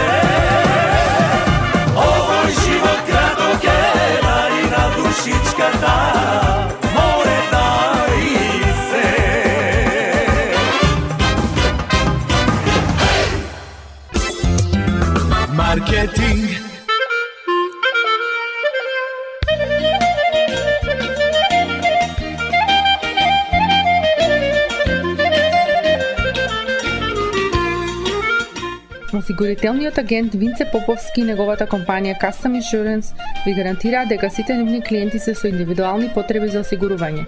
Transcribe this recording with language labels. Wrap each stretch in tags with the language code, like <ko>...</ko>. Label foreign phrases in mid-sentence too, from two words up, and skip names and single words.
<mk>Ovoj život kratok je, daj na dušičkata, more daj se. Marketing. Осигурителниот агент Винце Поповски и неговата компанија Custom Insurance ви гарантираат дека сите нивни клиенти се со индивидуални потреби за осигурување.</mk>